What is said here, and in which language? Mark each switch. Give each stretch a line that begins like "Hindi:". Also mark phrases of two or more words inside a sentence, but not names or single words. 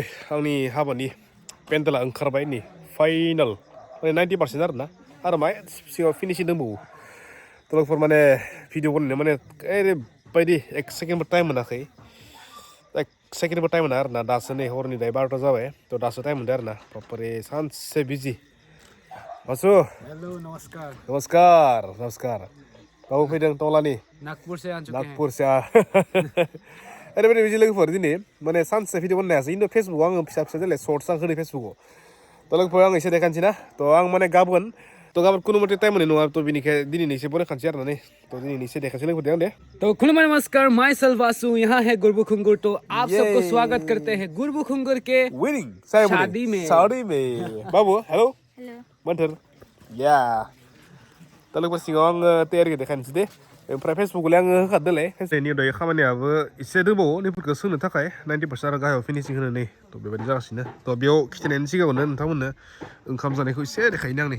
Bodo: आंनि हाबानि पेन्डेला ओंखारबाय नै फाइनाल माने 90% आरो मा सिगाङाव फिनिशिं दंबावो तलगफोर माने भिडिअ बनायनो माने ओरैबायदि एक सेकेन्डबो टाइम मोनाखै एक सेकेन्डबो टाइम मोना आरोना दासो नै हरनि दायो 12ता जाबाय थ' दासो टाइम मोनदों आरोना बापरे सानसे बिजि मासु
Hindi: हेलो नमस्कार
Bodo: नमस्कार बाबु फैदों टंलानि
Hindi: नागपुर से आ चुके हैं
Bodo: नागपुर से ओरैबायदि बिदि लोगोफोर दिनै माने सानसे भिडिअ बनायनो हायासै खिन्थु फेसबुकआव आङो फिसा देलाय सर्टस आं होदों फेसबुकआव थ' लोगोफोर आं एसे देखानोसै ना थ' आं माने गाबोन कुनु मते टाइम मोननाय नङा थ' बिनिखाय दिनै एसे बनायखानोसै आरोना नै थ' दिनै एसे देखानोसै लोगोफोर दे
Hindi: तो खुलमा नमस्कार
English: my self
Hindi: वासु यहाँ है गुरबु खुंगुर तो आप सबको स्वागत करते हैं गुरबु खुंगुर के
English: winning
Hindi: शादी में
Bodo: बाबु हेलो हेलो मोन्थोर या दा लोगोफोर सिगाङाव आङो तयारिखौ देखायनोसै दे ओमफ्राय फेसबुकआवलाय आङो होखादोलाय फेसबुकनि दायो खामानियाबो एसे दंबावो नैफोरखौ सोंनो थाखाय 90% आरो गाहायाव फिनिशिं होनो नै थ' बेबायदि जागासिनो थ' बेयाव खिथिनायनि सिगाङावनो नोंथांमोननो ओंखाम जानायखौ एसे देखायनो आं